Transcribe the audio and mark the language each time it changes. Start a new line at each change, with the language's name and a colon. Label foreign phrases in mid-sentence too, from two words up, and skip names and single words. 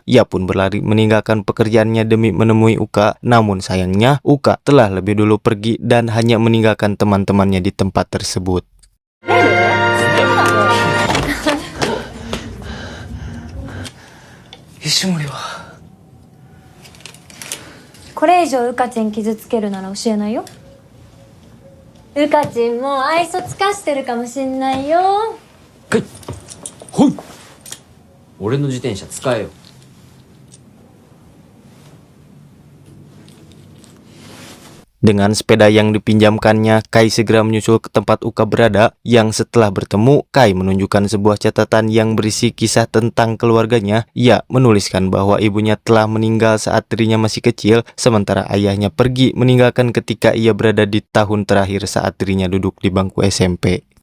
Indonesian: Ia pun berlari meninggalkan pekerjaannya demi menemui Uka. Namun sayangnya, Uka telah lebih dulu pergi dan hanya meninggalkan teman-temannya di tempat tersebut.
Japanese: 石森はこれ以上うかちん傷つけるなら教えないよ。うかちんも愛想つかしてるかもしんないよ。ほい。俺の自転車使えよ。
Indonesian: Dengan sepeda yang dipinjamkannya, Kai segera menyusul ke tempat Uka berada. Yang setelah bertemu, Kai menunjukkan sebuah catatan yang berisi kisah tentang keluarganya. Ia menuliskan bahwa ibunya telah meninggal saat dirinya masih kecil, sementara ayahnya pergi meninggalkan ketika ia berada di tahun terakhir saat dirinya duduk di bangku SMP.